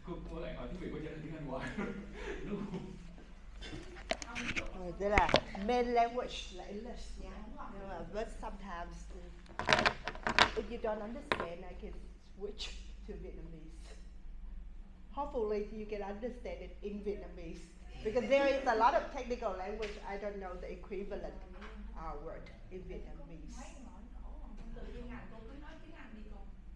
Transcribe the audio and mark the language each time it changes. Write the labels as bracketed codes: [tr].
[vi] Cô lại hỏi tiếng Việt cô trả lời tiếng Anh hoài. Đúng không? Tức là [en] main language [vi] là English nha. Nhưng mà [en] but sometimes if you don't understand, I can switch to Vietnamese. Hopefully you can understand it in Vietnamese because there is a lot of technical language I don't know the equivalent word in Vietnamese. [vi] Từ chuyên ngành cô cứ nói tiếng Anh đi con.